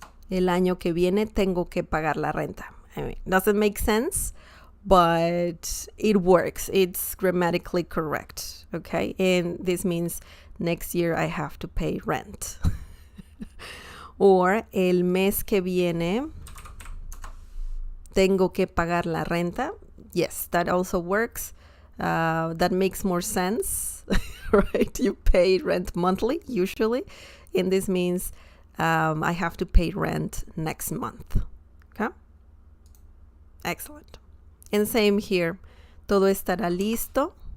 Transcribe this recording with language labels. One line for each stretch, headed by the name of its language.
Spanish: El año que viene tengo que pagar la renta.
English: I mean, doesn't make sense, but it works. It's grammatically correct, okay? And this means next year I have to pay rent.
Spanish: Or el mes que viene tengo que pagar la renta.
English: Yes, that also works. That makes more sense, right? You pay rent monthly usually, and this means I have to pay rent next month. Okay? Excellent. And same here.
Spanish: Todo estará listo.